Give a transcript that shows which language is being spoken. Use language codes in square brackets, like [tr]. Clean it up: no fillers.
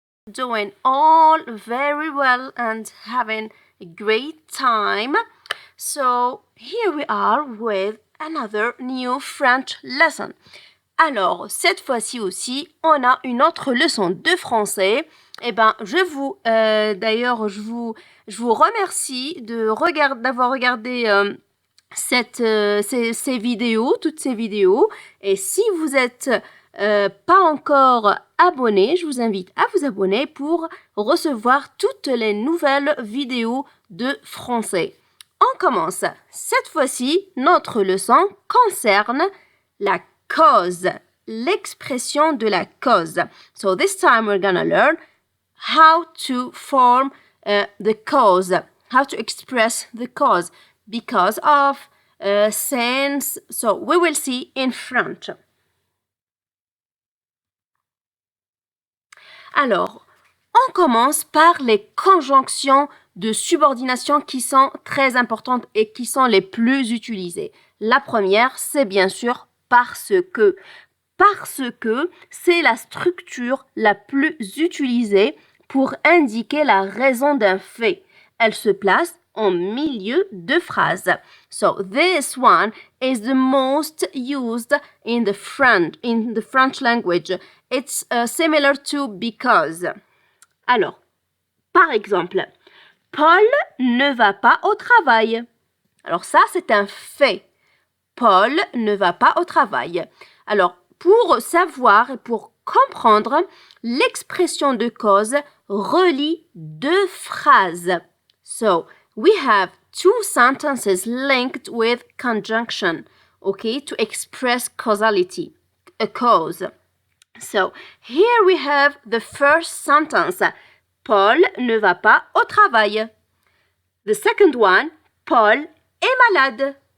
[en] doing all very well and having a great time. So here we are with another new French lesson. [fr] Alors, cette fois-ci aussi, on a une autre leçon de français. Eh ben, d'ailleurs, je vous remercie d'avoir regardé ces vidéos, toutes ces vidéos. Et si vous êtes pas encore abonné, je vous invite à vous abonner pour recevoir toutes les nouvelles vidéos de français. On commence. Cette fois-ci, notre leçon concerne la cause, l'expression de la cause. [en] So this time we're gonna learn how to form the cause, how to express the cause because of, since. So we will see in French. [fr] Alors, on commence par les conjonctions de subordination qui sont très importantes et qui sont les plus utilisées. La première, c'est bien sûr parce que. Parce que c'est la structure la plus utilisée pour indiquer la raison d'un fait. Elle se place en milieu de phrase. [en] So this one is the most used in the French language. It's similar to because. [fr] Alors, par exemple, Paul ne va pas au travail. Alors ça, c'est un fait. Paul ne va pas au travail. Alors, pour savoir et pour comprendre, l'expression de cause relie deux phrases. [en] So, we have two sentences linked with conjunction, okay, to express causality, a cause. So, here we have the first sentence. [fr] Paul ne va pas au travail. [en] The second one, [fr] Paul est malade.